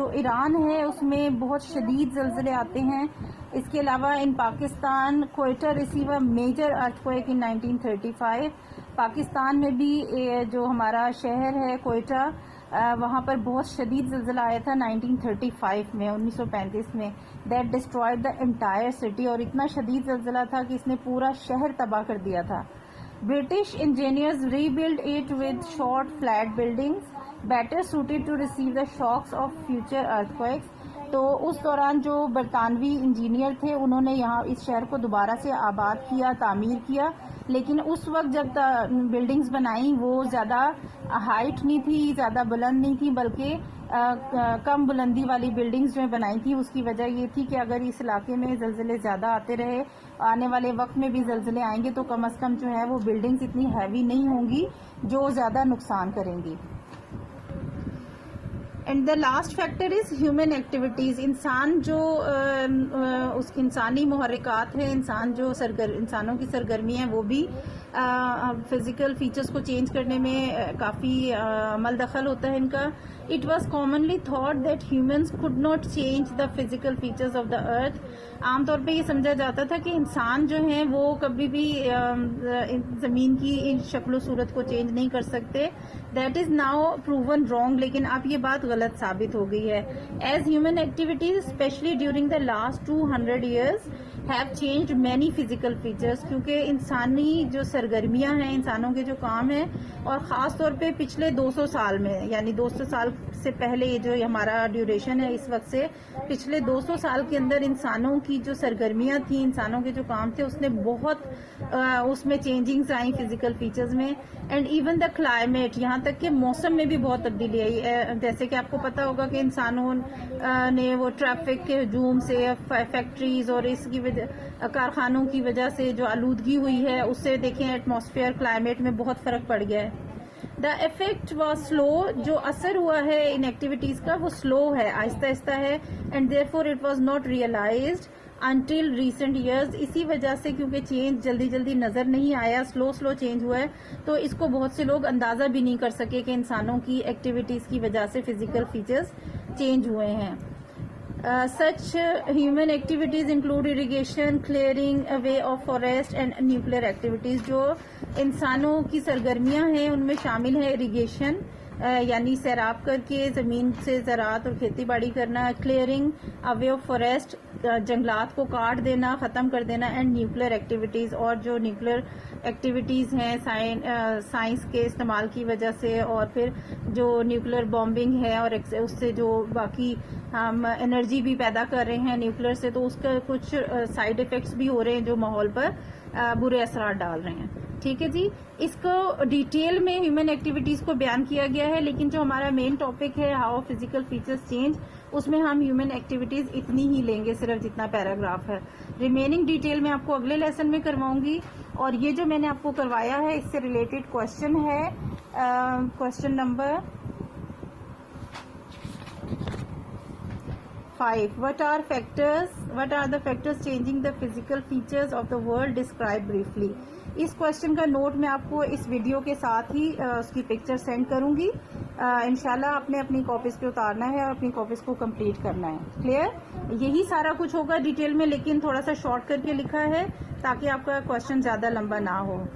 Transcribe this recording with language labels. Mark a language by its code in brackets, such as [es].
[ur] جو ایران ہے اس میں بہت شدید زلزلے آتے ہیں. اس کے علاوہ [en] In Pakistan Quetta receive a major earthquake in 1935. [ur] پاکستان میں بھی جو ہمارا شہر ہے کوئٹہ، وہاں پر بہت شدید زلزلہ آیا تھا 1935 میں، 1935 میں. [en] that destroyed the entire city, [ur] اور اتنا شدید زلزلہ تھا کہ اس نے پورا شہر تباہ کر دیا تھا. [en] British engineers rebuilt it with short flat buildings better suited to receive the shocks of future earthquakes. [ur] تو اس دوران جو برطانوی انجینئر تھے انہوں نے یہاں اس شہر کو دوبارہ سے آباد کیا، تعمیر کیا، لیکن اس وقت جب بلڈنگز بنائیں وہ زیادہ ہائٹ نہیں تھی، زیادہ بلند نہیں تھی، بلکہ کم بلندی والی بلڈنگز جو ہیں بنائی تھی. اس کی وجہ یہ تھی کہ اگر اس علاقے میں زلزلے زیادہ آتے رہے, آنے والے وقت میں بھی زلزلے آئیں گے, تو کم از کم جو ہے وہ بلڈنگز اتنی ہیوی نہیں ہوں گی جو زیادہ نقصان کریں گی. [en] And the last factor is human activities. [ur] انسان جو اس انسانی محرکات ہیں, انسانوں کی سرگرمی ہیں, وہ بھی فزیکل فیچرز کو چینج کرنے میں کافی عمل دخل ہوتا ہے ان کا. [en] It was commonly thought that humans could not change the physical features of the earth. [ur] عام طور پہ یہ سمجھا جاتا تھا کہ انسان جو ہیں وہ کبھی بھی زمین کی شکل و صورت کو چینج نہیں کر سکتے. [en] That is now proven wrong. [ur] لیکن اب یہ بات غلط ثابت ہو گئی ہے. [en] As human activities, especially during the last 200 years, have changed many physical features. [ur] کیونکہ انسانی جو سرگرمیاں ہیں, انسانوں کے جو کام ہیں, اور خاص طور پہ پچھلے 200 سال میں, یعنی 200 سال سے پہلے یہ جو ہمارا ڈیوریشن ہے اس وقت سے, پچھلے 200 سال کے اندر انسانوں کی جو سرگرمیاں تھیں, انسانوں کے جو کام تھے, اس نے بہت اس میں چینجنگز آئیں فزیکل فیچرز میں. [en] and even the climate, [ur] یہاں تک کہ موسم میں بھی بہت تبدیلی آئی. جیسے کہ آپ کو پتا ہوگا کہ انسانوں نے وہ ٹریفک کے ہجوم سے, فیکٹریز اور اس کی وجہ کارخانوں کی وجہ سے جو آلودگی ہوئی ہے, اس سے دیکھیں ایٹماسفیئر کلائمیٹ میں بہت فرق پڑ گیا ہے. [en] The effect was slow. [ur] جو اثر ہوا ہے ان ایکٹیویٹیز کا وہ سلو ہے, آہستہ آہستہ ہے. [en] And therefore it was not realised until recent years. [ur] اسی وجہ سے کیونکہ چینج جلدی جلدی نظر نہیں آیا, سلو چینج ہوا ہے, تو اس کو بہت سے لوگ اندازہ بھی نہیں کر سکے کہ انسانوں کی ایکٹیویٹیز کی وجہ سے فزیکل فیچرز چینج ہوئے ہیں. [en] Such human activities include irrigation, clearing away of forest and nuclear activities. [ur] جو انسانوں کی سرگرمیاں ہیں ان میں شامل ہے اریگیشن, یعنی سیراب کر کے زمین سے زراعت اور کھیتی باڑی کرنا, [en] clearing away of forest, [ur] جنگلات کو کاٹ دینا, ختم کر دینا, [en] and nuclear activities, [ur] اور جو نیوکلیر ایکٹیویٹیز ہیں سائنس کے استعمال کی وجہ سے, اور پھر جو نیوکلیر بامبنگ ہے اور اس سے جو باقی ہم انرجی بھی پیدا کر رہے ہیں نیوکلیر سے, تو اس کا کچھ سائیڈ افیکٹس بھی ہو رہے ہیں جو ماحول پر برے اثرات ڈال رہے ہیں. ٹھیک ہے جی, اس کو ڈیٹیل میں ہیومن ایکٹیویٹیز کو بیان کیا گیا ہے, لیکن جو ہمارا مین ٹاپک ہے [en] how physical features change, [ur] اس میں ہم ہیومن ایکٹیویٹیز اتنی ہی لیں گے, صرف جتنا پیراگراف ہے. ریمیننگ ڈیٹیل میں آپ کو اگلے لیسن میں کرواؤں گی. اور یہ جو میں نے آپ کو کروایا ہے اس سے ریلیٹڈ کوشچن ہے, question number 5. [en] What are the factors changing the physical features of the world? Describe briefly. [ur] اس question کا نوٹ میں آپ کو اس ویڈیو کے ساتھ ہی اس کی پکچر سینڈ کروں گی. انشاءاللہ آپ نے اپنی کاپیز پہ اتارنا ہے اور اپنی کاپیز کو کمپلیٹ کرنا ہے. کلیئر؟ یہی سارا کچھ ہوگا ڈیٹیل میں, لیکن تھوڑا سا شارٹ کر کے لکھا ہے تاکہ آپ کا کوشچن زیادہ لمبا نہ ہو.